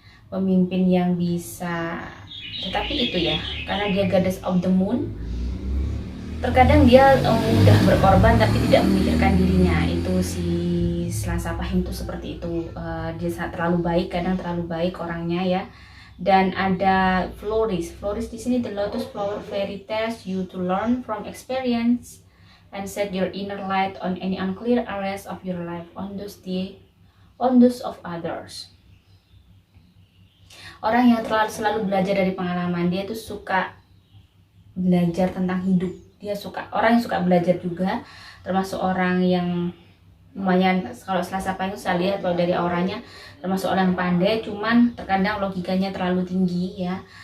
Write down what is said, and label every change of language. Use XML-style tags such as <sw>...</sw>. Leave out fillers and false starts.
<id>Pemimpin yang bisa, tetapi itu ya, karena dia Goddess of the Moon, terkadang dia mudah berkorban tapi tidak memikirkan dirinya. Itu si Selasa Pahing itu seperti itu. Dia terlalu baik, kadang terlalu baik orangnya ya.</id> <en>Dan ada Flourish di sini, the lotus flower fairy tells you to learn from experience and set your inner light on any unclear areas of your life on those of others.</en> <id>Orang yang selalu belajar dari pengalaman, dia tuh suka belajar tentang hidup. Dia suka, orang yang suka belajar juga, termasuk orang yang lumayan. Kalau Selasa Pahing saya lihat kalau dari auranya termasuk orang yang pandai, cuman terkadang logikanya terlalu tinggi ya.</id>